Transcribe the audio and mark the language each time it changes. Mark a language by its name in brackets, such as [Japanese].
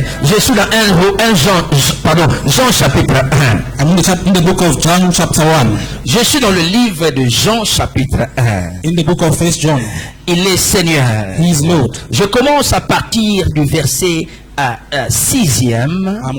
[French] Je suis dans Jean chapitre 1. [English] I'm in the book of John chapter 1. [French] Je suis dans le livre de Jean chapitre 1. [English] In the book of 1 John. [French] Il est Seigneur. [English] He is Lord. [French] Je commence à partir du verset 6e.